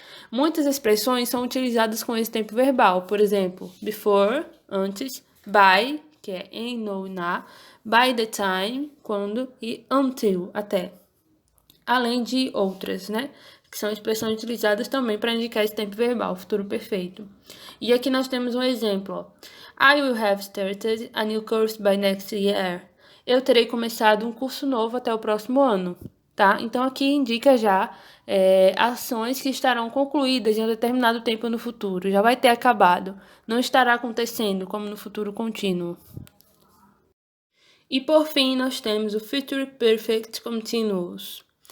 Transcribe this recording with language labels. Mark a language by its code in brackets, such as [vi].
[pt] Muitas expressões são utilizadas com esse tempo verbal, por exemplo, before, antes, by, que é em ou na, by the time, quando, e until, até. Além de outras, né? Que são expressões utilizadas também para indicar esse tempo verbal, futuro perfeito. E aqui nós temos um exemplo. Ó. [en] I will have started a new course by next year. [pt] Eu terei começado um curso novo até o próximo ano. Tá? Então, aqui indica já ações que estarão concluídas em um determinado tempo no futuro. Já vai ter acabado. Não estará acontecendo como no futuro contínuo. E, por fim, nós temos o Future Perfect Continuous.